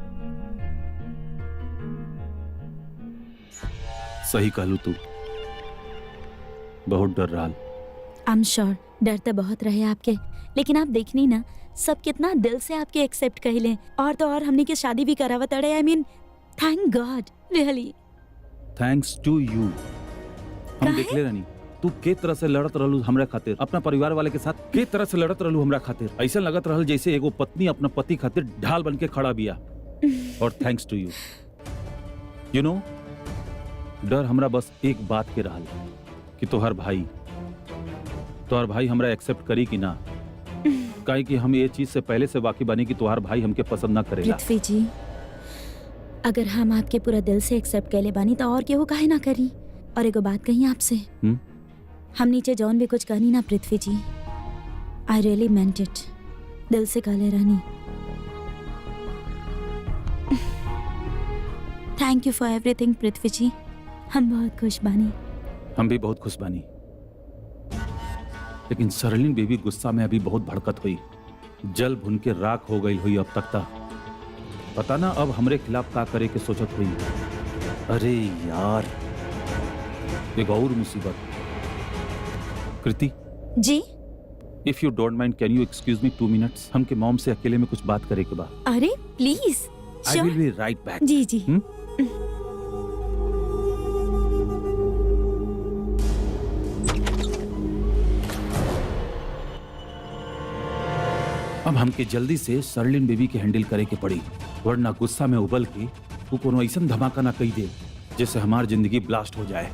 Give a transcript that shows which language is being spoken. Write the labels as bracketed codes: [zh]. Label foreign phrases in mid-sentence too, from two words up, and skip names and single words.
[bho] सही कहलू तू, बहुत डर रहा। [en] I am sure [bho] डर तो बहुत रहे आपके, लेकिन आप देखनी ना सब कितना दिल से आपके एक्सेप्ट कहिले। और तो और हमने की शादी भी करावत अड़े। [en] I mean thank God, really thanks to you. [bho] हम देख ले रानी, तू के तरह से लड़त रहलू हमरा खातिर, अपना परिवार वाले के साथ के तरह से लड़त रहलू हमरा खातिर। ऐसा लगत रहल जैसे एगो पत्नी अपना पति खातिर ढाल बन के खड़ा बिया। और [en] thanks to you. you know, [bho] डर हमरा बस एक बात के रहल कि तोहर भाई हमरा एक्सेप्ट करी कि ना। काहे कि हम ये चीज से पहले से वाकिफ बानी कि तोहर भाई हमके पसंद ना करेला। पृथ्वी जी, अगर हम आपके पूरा दिल से एक्सेप्ट कैले बानी तो और केहू काहे ना करी। और एगो बात कही आपसे, हम नीचे जौन भी कुछ कहनी ना पृथ्वी जी, [en] I really meant it. [bho] दिल से कहले रहनी। [en] thank you for everything [bho] पृथ्वी जी। हम बहुत खुश बानी। हम भी बहुत खुश बानी। लेकिन सरलिन बेबी गुस्सा में अभी बहुत भड़कत हुई, जल भुन के राख हो गई हुई। अब तक था पता ना अब हमरे खिलाफ का करे के सोचत हुई। अरे यार, एक और मुसीबत। कृति जी, [en] if you don't mind can you excuse me 2 minutes? [bho] हमके मॉम से अकेले में कुछ बात करे के बा। अरे प्लीज। [en] I will be right back. [bho] जी जी। अब हमके जल्दी से सरलिन बेबी के हैंडल करे के पड़ी, वरना गुस्सा में उबल के वो कोनो ऐसा धमाका ना कही दे जैसे हमार जिंदगी ब्लास्ट हो जाए।